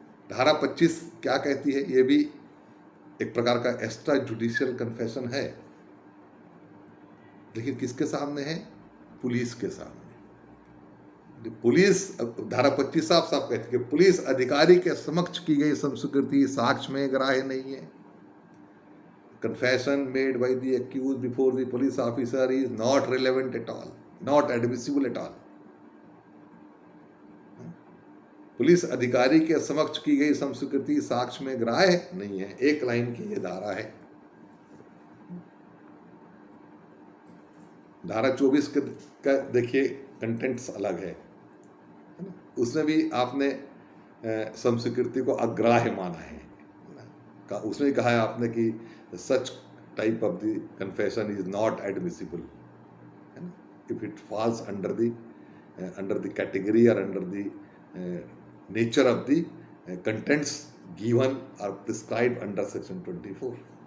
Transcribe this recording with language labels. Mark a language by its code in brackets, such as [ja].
[hi] धारा 25 क्या कहती है? ये भी एक प्रकार का एक्स्ट्रा जुडिशियल कन्फेशन है, लेकिन किसके सामने है? पुलिस के सामने। पुलिस, धारा 25 साफ साफ कहती है कि पुलिस अधिकारी के समक्ष की गई समस्वीकृति साक्ष्य में ग्राह्य नहीं है। [en] Confession made by the accused before the police officer is not relevant at all, not admissible at all. [hi] Police अधिकारी के समक्ष की गई समस्वीकृति साक्ष्य में ग्राह्य नहीं है। एक लाइन की ये धारा है। धारा 24 का देखिए कंटेंट्स अलग है, उसमें भी आपने समस्वीकृति को अग्राह्य माना है। उसमें कहा है आपने कि [en] such type of the confession is not admissible, if it falls under the category or under the nature of the contents given or prescribed under section 24.